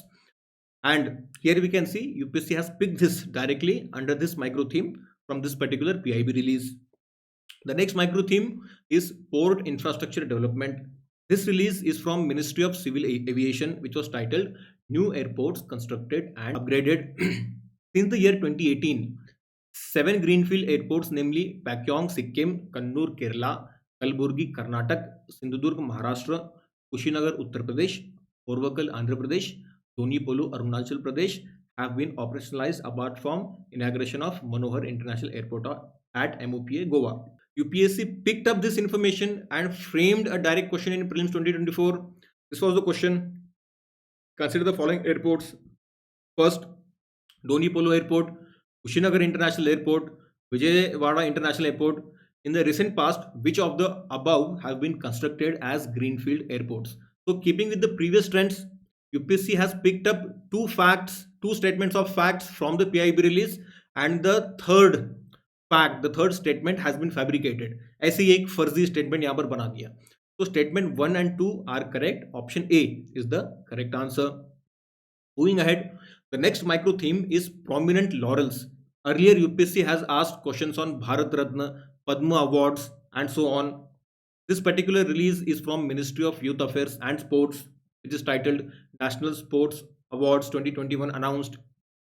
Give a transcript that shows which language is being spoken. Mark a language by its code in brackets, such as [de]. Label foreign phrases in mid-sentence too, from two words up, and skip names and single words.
[en] And here we can see UPSC has picked this directly under this micro theme from this particular PIB release. The next micro theme is port infrastructure development. This release is from Ministry of Civil Aviation, which was titled New Airports Constructed and Upgraded. Since the year 2018, 7 greenfield airports, namely Pakyong, Sikkim, Kannur, Kerala, Kalburgi, Karnataka, Sindhudurg, Maharashtra, Kushinagar, Uttar Pradesh, Orvakal, Andhra Pradesh, Donipolu, Arunachal Pradesh, have been operationalized apart from inauguration of Manohar International Airport at MOPA, Goa. UPSC picked up this information and framed a direct question in Prelims 2024. This was the question. Consider the following airports. First, Donipolu Airport, Kushinagar International Airport, Vijayawada International Airport. In the recent past, which of the above have been constructed as greenfield airports? So, keeping with the previous trends, UPSC has picked up two statements of facts from the PIB release, and the third statement has been fabricated. [hi] ऐसे ही एक फर्जी स्टेटमेंट यहाँ पर बना दिया. [en] So statement 1 and 2 are correct. Option A is the correct answer. Moving ahead, the next micro theme is prominent laurels. Earlier, UPSC has asked questions on Bharat Ratna, Padma Awards, and so on. This particular release is from Ministry of Youth Affairs and Sports, which is titled National Sports Awards 2021 announced.